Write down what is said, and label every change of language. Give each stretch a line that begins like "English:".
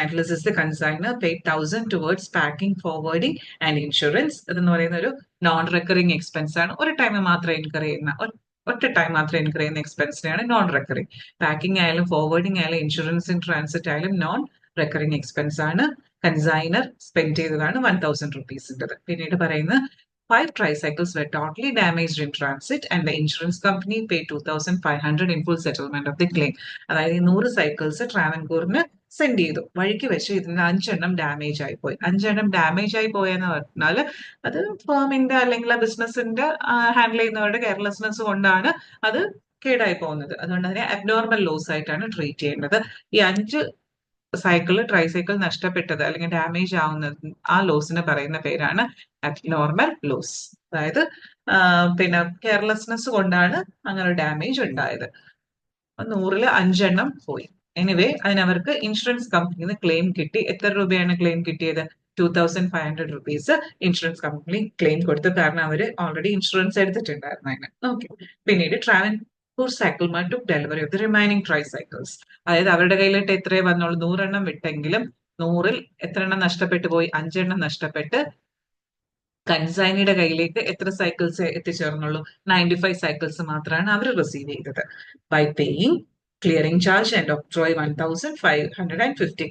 English: Atlas is the consigner, paid 1000 towards packing, forwarding and insurance.
Malayalam: ഇതെന്ന് പറയുന്ന ഒരു non recurring expense ആണ്. ഒരു ടൈം മാത്രം ഇൻകർ ചെയ്യുന്ന, ഒറ്റ ടൈം മാത്രം ഇൻകർ ചെയ്യുന്ന എക്സ്പെൻസിനെയാണ് നോൺ റെക്കറിംഗ്. പാക്കിംഗ് ആയാലും ഫോർവേഡിംഗ് ആയാലും ഇൻഷുറൻസ് ഇൻ ട്രാൻസിറ്റ് ആയാലും നോൺ റെക്കറിംഗ് എക്സ്പെൻസ് ആണ്. കൺസൈനർ സ്പെൻഡ് ചെയ്തതാണ് 1000 റുപ്പീസിൻ്റെത്. പിന്നീട് പറയുന്നത്
English: 5 tricycles were totally damaged in transit and the insurance company paid 2500 in full settlement of the claim.
Malayalam: അതായത് 100 സൈക്കിൾസ് ട്രാവൻകൂറിന് സെൻഡ് ചെയ്തു. വഴിക്ക് വെച്ച് ഇതിന് 5 ഡാമേജ് ആയി പോയി. 5 ഡാമേജ് ആയി പോയെന്ന് പറഞ്ഞാൽ അത് ഫേമിന്റെ അല്ലെങ്കിൽ ആ ബിസിനസിന്റെ ഹാൻഡിൽ ചെയ്യുന്നവരുടെ കെയർലെസ്നെസ് കൊണ്ടാണ് അത് കേടായി പോകുന്നത്. അതുകൊണ്ട് അതിനെ അബ്നോർമൽ ലോസ് ആയിട്ടാണ് ട്രീറ്റ് ചെയ്യേണ്ടത്. ഈ 5 ട്രൈസൈക്കിൾ നഷ്ടപ്പെട്ടത് അല്ലെങ്കിൽ ഡാമേജ് ആവുന്നത്, ആ ലോസിന് പറയുന്ന പേരാണ് അബ്നോർമൽ ലോസ്. അതായത് പിന്നെ കെയർലെസ്നെസ് കൊണ്ടാണ് അങ്ങനെ ഡാമേജ് ഉണ്ടായത്. 100-ൽ 5 പോയി. എനിവേ അതിനവർക്ക് ഇൻഷുറൻസ് കമ്പനിന്ന് ക്ലെയിം കിട്ടി. എത്ര രൂപയാണ് ക്ലെയിം കിട്ടിയത്? 2500 റുപ്പീസ് ഇൻഷുറൻസ് കമ്പനി ക്ലെയിം കൊടുത്തു. കാരണം അവർ ഓൾറെഡി ഇൻഷുറൻസ് എടുത്തിട്ടുണ്ടായിരുന്നു അതിന്. ഓക്കെ, പിന്നീട്
English: Travancore cycle mart took delivery of the remaining tricycles.
Malayalam: അതായത് അവരുടെ കയ്യിലിട്ട് എത്രയേ വന്നുള്ളൂ? 100 വിട്ടെങ്കിലും 100-ൽ എത്ര നഷ്ടപ്പെട്ടു പോയി? 5 നഷ്ടപ്പെട്ട് കൺസൈനിയുടെ കയ്യിലേക്ക് എത്ര സൈക്കിൾസ് എത്തിച്ചേർന്നുള്ളൂ? 95 സൈക്കിൾസ് മാത്രമാണ് അവർ റിസീവ് ചെയ്തത്.
English: By paying clearing charge and octroi 1550.